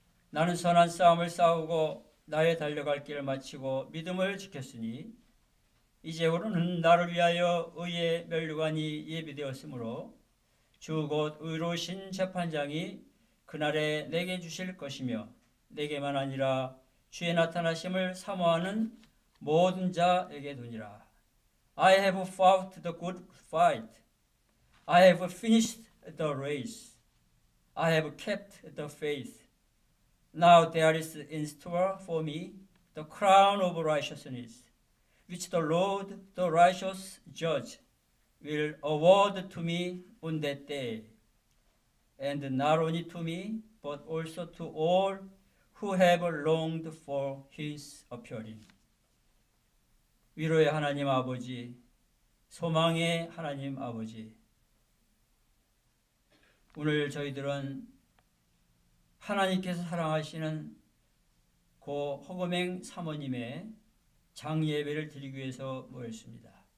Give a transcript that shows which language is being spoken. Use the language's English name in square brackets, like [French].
[Korean] 나는 선한 싸움을 싸우고 나의 달려갈 길을 마치고 믿음을 지켰으니 이제부로는 나를 위하여 의의 면류관이 예비되었으므로 주 곧 의로우신 재판장이 그날에 내게 주실 것이며 내게만 아니라 주의 나타나심을 사모하는 모든 자에게 두니라. [English] I have fought the good fight. I have finished the race. I have kept the faith. Now there is in store for me the crown of righteousness, which the Lord, the righteous judge, will award to me on that day, and not only to me, but also to all who have longed for his appearing. [Korean] 위로의 하나님 아버지, 소망의 하나님 아버지, 오늘 저희들은 하나님께서 사랑하시는 고 허금행 사모님의 장예배를 드리기 위해서 모였습니다.